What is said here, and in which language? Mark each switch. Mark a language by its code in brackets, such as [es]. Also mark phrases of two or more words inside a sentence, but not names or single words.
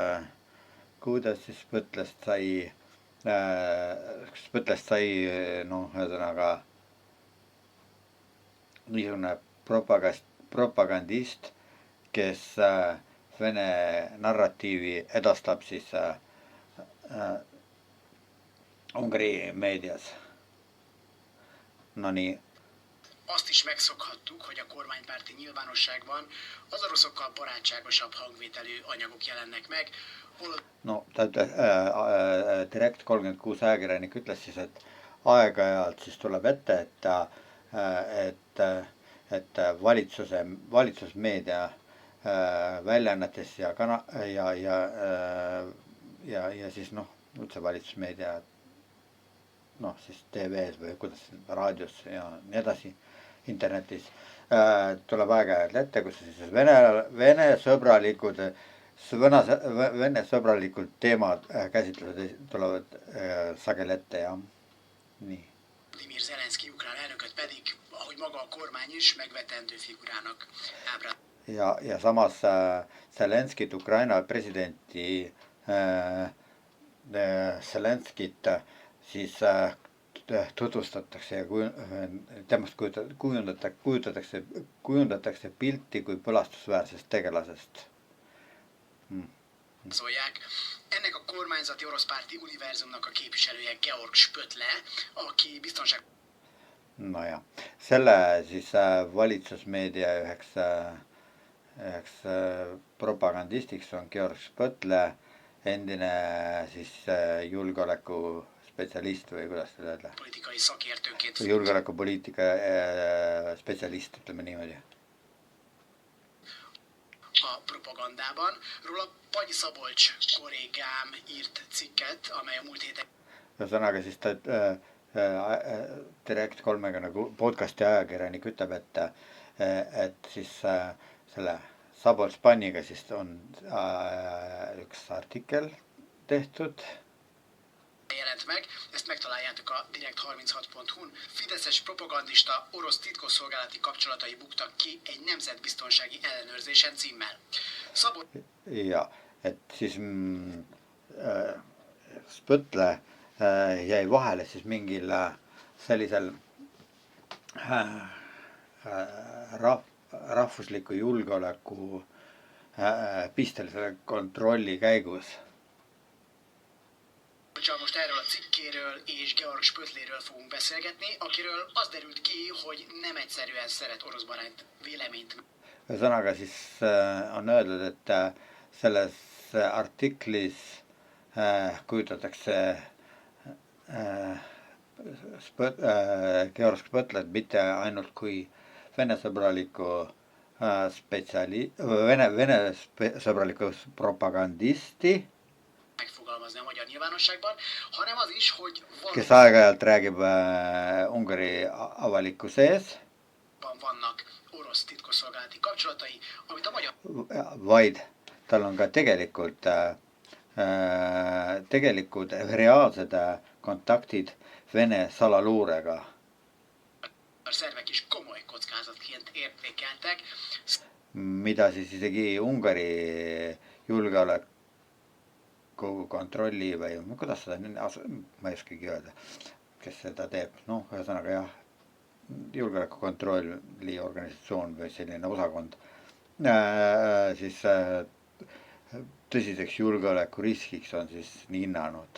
[et] Spõtlest sai ühesõnaga niisugune propagandist, kes Vene narratiivi edastab siis Ungari médias. Na niin. [hu] Azt is megszokhattuk, hogy a kormánypárti nyilvánosságban az oroszokkal barátságosabb hangvételű anyagok jelennek meg. [et] No, Direct 36 ajakirjanik ütles siis, et aeg-ajalt siis tuleb ette, et valitsusmeedia väljaannetes ja siis üldse valitsusmeedia siis TV-s või kuidas raadios ja nii edasi, internetis tuleb aeg-ajalt ette, kus siis Vene sõbralikud teemad käsitlused tulevad sageli ette ja nii. [hu] Vladimir Zelenszky ukrán elnököt pedig, ahogy maga a kormány is, megvetendő figurának ábrázolja. [et] Ja samas Zelenskit, Ukraina presidenti Zelenskit siis tutvustatakse ja temast kujundatakse pilti kui põlastusväärsest tegelasest. [hu] Ennek a kormányzati orosz párti univerzumnak a képviselője Georg Spõtle, aki biztonság... [et] No ja, selle siis valitsusmeedia üheks propagandistiks on Georg Spõtle, endine siis julgeoleku spetsialist või kuidas seda öelda? Julgeolekupoliitika spetsialist, ütleme niimoodi. [hu] A propagandában róla Pagyi Szabolcs kollégám írt cikket, amely a múlt héten... [et] Ühesõnaga siis ta Direct 36 podcasti ajakirjanik ütleb, et siis selle Szabolcs Spaniga siis on üks artikkel tehtud. [hu] jelent meg, ezt megtaláljátok a direkt36.hu-n. Fideszes propagandista orosz titkosszolgálati kapcsolatai buktak ki egy nemzetbiztonsági ellenőrzésen címmel. [et] Ja, et siis Spõtle jäi vahele siis mingil sellisel rahvusliku julgeoleku pistelisele kontrolli käigus. [hu] Most erről a cikkéről és Georg Spötléről fogunk beszélgetni, akiről az derült ki, hogy nem egyszerűen szeret oroszbarát véleményt. [et] Ühesõnaga siis on öeldud, et selles artiklis kujutatakse Georg Spõtlet mitte ainult kui venesõbraliku venesõbraliku propagandisti, [hu] megfogalmazni a magyar nyilvánosságban, hanem az is, hogy [et] kes aeg-ajalt räägib Ungari avaliku sees, [hu] vannak orosz titkosszolgálati kapcsolatai, amit a magyar... [et] vaid tal on ka tegelikult reaalsed kontaktid Vene salaluurega, [hu] szervek is komoly kockázatként értékeltek. [et] mida siis isegi Ungari julgeoleku kontrolli või kuidas seda, ma ei oskagi öelda, kes seda teeb, noh, ühesõnaga jah, julgeolekukontrolli organisatsioon või selline osakond siis tõsiseks julgeolekuriskiks on siis nii hinnanud.